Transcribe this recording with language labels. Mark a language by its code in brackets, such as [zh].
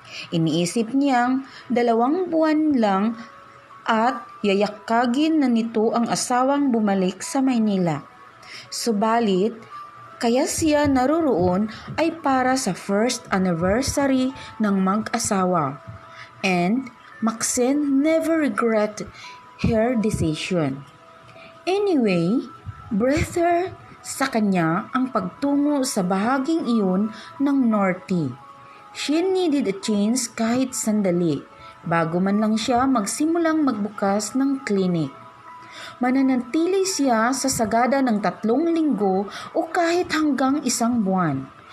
[tl] Iniisip niyang 2 buwan lang at yayakagin na nito ang asawang bumalik sa Maynila. Subalit, kaya siya naroroon ay para sa first anniversary ng mag-asawa. [en] And Maxine never regretted her decision. [tl] Anyway, better sa kanya ang pagtungo sa bahaging iyon ng Norty. [en] She needed a change [tl] kahit sandali. Bago man lang siya magsimulang magbukas ng klinik. Mananatili siya sa Sagada ng 3 linggo o kahit hanggang 1 buwan.